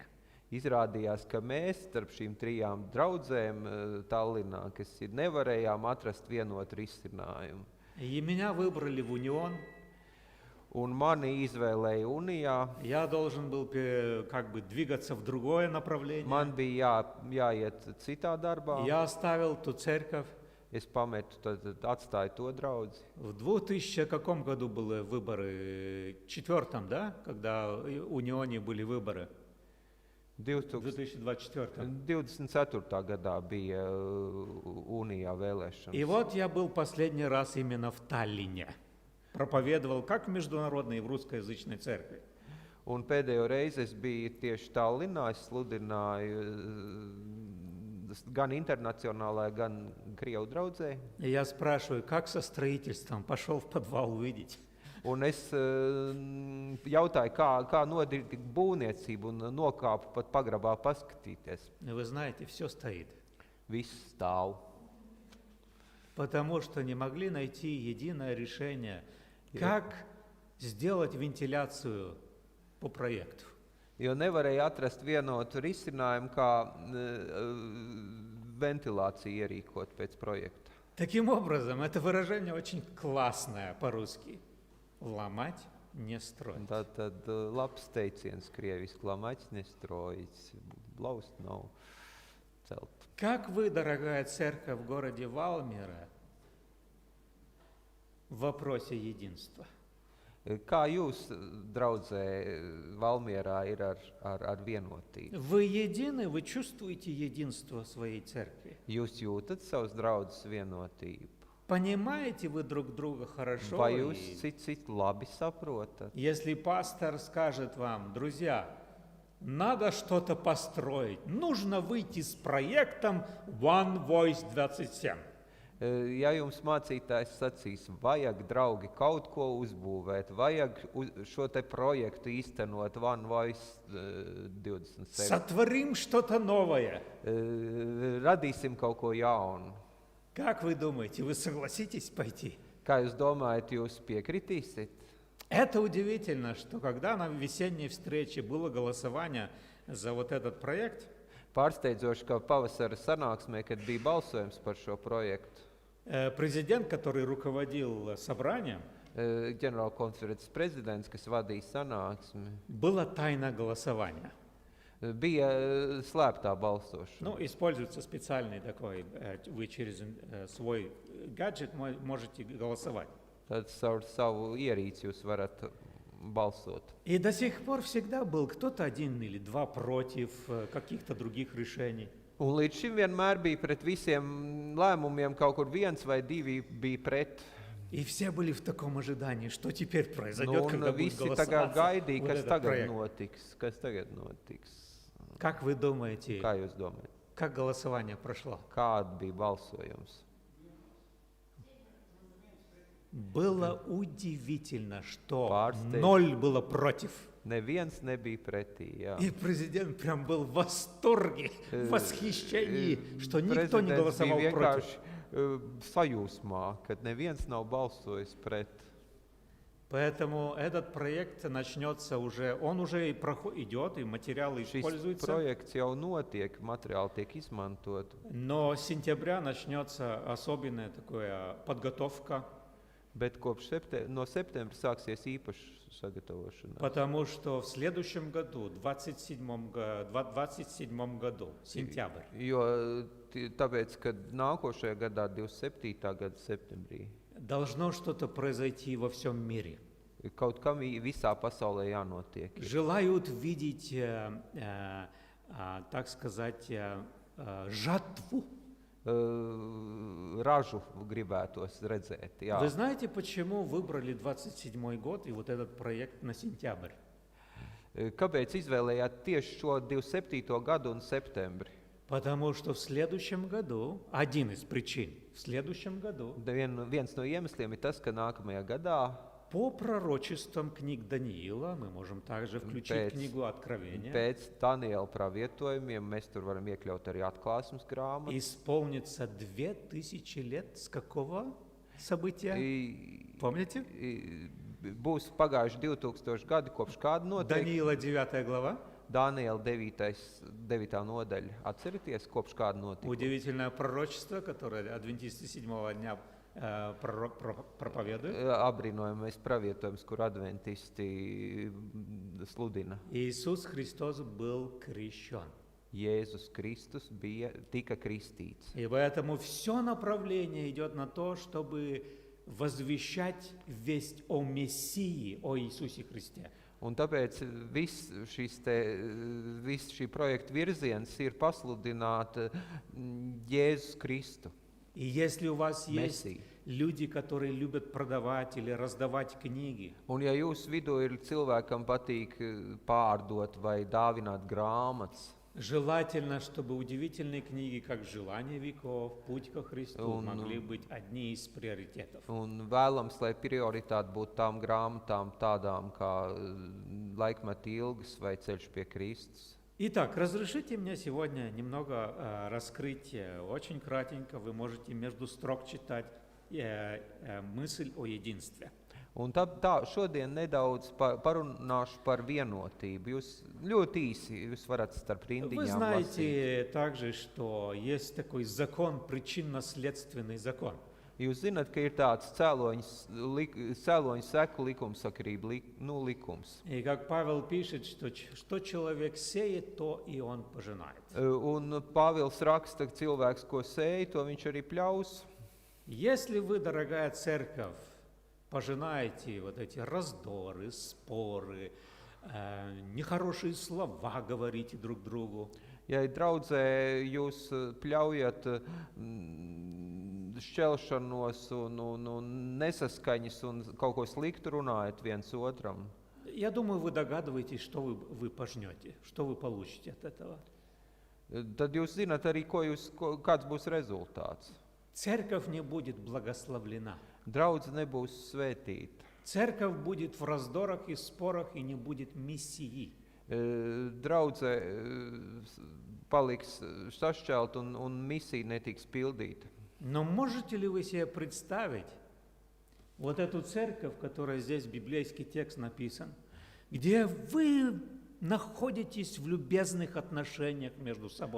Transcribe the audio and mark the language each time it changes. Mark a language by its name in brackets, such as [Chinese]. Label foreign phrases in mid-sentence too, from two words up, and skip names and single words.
[Latvian] izrādījās, ka mēs starp šīm 3 draudzēm Tallinā, kas ir, nevarējām atrast vienotu risinājumu. [Russian] И меня выбрали в унион. [Latvian] Un mani izvēlēja Unijā. [Russian] Я должен был как бы двигаться в другое направление. [Latvian] Man bija jāiet citā darbā. [Russian] Я оставил ту церковь. [Latvian] Es pametu, tad atstāju to draudzi. [Russian] В 2000 каком году были выборы? 4-м, да? Когда в унионе были выборы? В 2024. [Latvian] 24. gadā bija Unijā vēlēšanas. [Russian] И вот я был последний раз именно в Таллине. Проповедовал как в международной и в русскоязычной церкви. [Latvian] Un pēdējo reizi es biju tieši Tallinā, es sludināju gan internacionālajā, gan Krievu draudzē. [Russian] И я спрашиваю, как со строительством? Пошел в подвал увидеть. [Latvian] Un es jautāju, kā notiek būvniecība, un nokāpu pat pagrabā paskatīties. [Russian] И вы знаете, все стоит. [Latvian] Viss stāv. [Russian] Потому что не могли найти единое решение, как сделать вентиляцию по проекту. [Latvian] Jo nevarēja atrast vienotu risinājumu, kā ventilāciju ierīkot pēc projekta. [Russian] Таким образом, это выражение очень классное по-русски. Ломать, не строить. [Latvian] Tātad labs teiciens krieviski, [Russian] ломать не строить, [Latvian] laust nav celt. [Russian] Как вы, дорогая церковь в городе Валмера, в вопросе единства? [Latvian] Kā jūs, draudzē, Valmierā ir ar vienotību? [Russian] Вы едины, вы чувствуете единство своей церкви? [Latvian] Jūs jūtat savas draudzes vienotību? [Russian] Понимаете вы друг друга хорошо? [Latvian] Vai jūs [Russian] И [Latvian] citu labi saprotat? [Russian] если пастор скажет вам, друзья, надо что-то построить, нужно выйти с проектом One Voice 27. [Latvian] Ja jums mācītājs sacīs, vajag, draugi, kaut ko uzbūvēt, vajag šo te projektu īstenot One Voice 27, [Russian] Сотворим что-то новое. [Latvian] radīsim kaut ko jaunu. [Russian] Как вы думаете, вы согласитесь пойти? [Latvian] Kā jūs domājat, jūs piekritīsiet? [Russian] Это удивительно, что когда на весенней встрече было голосование за вот этот проект, [Latvian] Pārsteidzoši, ka pavasara sanāksmē, kad bija balsojums par šo projektu, [Russian] президент, который руководил собранием, [Latvian] ģenerālkonferences prezidents, kas vadīja sanāksmi, [Russian] было тайное голосование. [Latvian] Bija slēptā balsošana. [Russian] Ну, используется специальный такой, вы через свой гаджет можете голосовать. [Latvian] Tad caur savu ierīci jūs varat balsot. [Russian] И до сих пор всегда был кто-то один или два против каких-то других решений. [Latvian] Un līdz šim vienmēr bija pret visiem lēmumiem, kaut kur viens vai divi bija pret. [Russian] И все были в таком ожидании, что теперь произойдет, [Latvian] Un [Russian] когда будет [Latvian] visi tagad [Russian] голосоваться [Latvian] gaidīja, [Russian] вот [Latvian] kas [Russian] этот [Latvian] tagad [Russian] проект. [Latvian] notiks. Kas tagad notiks? [Russian] Как вы думаете, [Latvian] Kā jūs domājat? [Russian] как голосование прошло? [Latvian] Kāda bija balsojums? [Russian] Было удивительно, что [Latvian] Pārsteidz. [Russian] 0 было против. [Latvian] Neviens nebija pretī. Jā. [Russian] И президент прям был в восторге, в восхищении, что никто не [Latvian] Prezidents [Russian] голосовал [Latvian] bija [Russian] против. [Latvian] vienkārši sajūsmā, kad neviens nav balsojis pret. [Russian] Поэтому этот проект начнется уже, он уже идет, и материалы [Latvian] Šis [Russian] используются. [Latvian] projekts jau notiek, materiāli tiek izmantot. [Russian] Но с сентября начнется особенная такая подготовка, [Latvian] Bet kopš no septembra sāksies īpaša sagatavošana. [Russian] потому что в следующем году, 27 году, сентябрь, [Latvian] Jo tāpēc, ka nākošajā gadā, 27. gada septembrī, [Russian] должно что-то произойти во всем мире. [Latvian] kaut kam visā pasaulē jānotiek. [Russian] Желают видеть, так сказать, жатву. [Latvian] Ražu gribētos redzēt. Jā. [Russian] Вы знаете, почему выбрали 27 год и вот этот проект на сентябрь? [Latvian] Kāpēc izvēlējāt tieši šo 27. gadu un septembri? [Russian] Потому что в следующем году, один из причин, в следующем году, [Latvian] Viens no iemesliem ir tas, ka nākamajā gadā [Russian] по пророчествам книг Даниила, мы можем также включить книгу Откровения, [Latvian] pēc Daniela pravietojumiem mēs tur varam iekļaut arī atklāsmes grāmatu. [Russian] исполнится 2000 лет с какого события? Помните? [Latvian] Būs pagājuši 2000 gadi kopš kāda notiek. [Russian] Даниила 9 глава. [Latvian] Daniela 9. nodaļa. Atcerieties, kopš kāda notika? [Russian] Удивительное пророчество, которое адвентисты седьмого дня проповедуют. [Latvian] Apbrīnojamais pravietojums, kur adventisti sludina. [Russian] Иисус Христос был крещен. [Latvian] Jēzus Kristus tika kristīts. [Russian] И поэтому все направление идет на то, чтобы возвещать весть о Мессии, о Иисусе Христе. [Latvian] Un tāpēc viss šī projekta virziens ir pasludināt Jēzus Kristu. [Russian] И если у вас есть Мессию. люди, которые любят продавать или раздавать книги, [Latvian] Un ja jūsu vidū ir cilvēkam patīk pārdot vai dāvināt grāmatas, [Russian] желательно, чтобы удивительные книги, как «Желание веков», «Путь ко Христу» могли быть одни из приоритетов. [Latvian] un vēlams, lai prioritāte būtu tām grāmatām tādām kā Laikmeta ilgas vai Ceļš pie Kristus. [Russian] Итак, разрешите мне сегодня немного раскрыть, очень кратенько, вы можете между строк читать мысль о единстве. [Latvian] Un tā šodien nedaudz parunāšu par vienotību. Jūs ļoti īsi jūs varat starp [Russian] Вы [Latvian] rindiņām lasīt. [Russian] знаете также, что есть такой закон, причинно-следственный закон. [Latvian] Jūs zināt, ka ir tāds cēloņu seku likumsakarība, likums. [Russian] И как Павел пишет, что человек сеет, то и он пожинает. [Latvian] Un Pāvils raksta, ka cilvēks, ko sēj, to viņš arī pļaus. [Russian] Если вы, дорогая церковь, пожинаете вот эти раздоры, споры, нехорошие слова говорите друг другу, [Latvian] Ja draudzē jūs pļaujat šķelšanos un nesaskaņas un kaut ko sliktu runājat viens otram, [Russian] я думаю, вы догадываетесь, что вы пожнете, что вы получите от этого. [Latvian] tad jūs zināt arī, kāds būs rezultāts. [Russian] Церковь не будет благословлена. [Latvian] Draudze nebūs svētīta. [Russian] Церковь будет в раздорах и спорах и не будет миссии. [Latvian] Draudze paliks sašķelt un misija netiks pildīta. [Russian] Но можете ли вы себе представить вот эту церковь, которая здесь библейский текст написан, где вы находитесь в любезных отношениях между собой?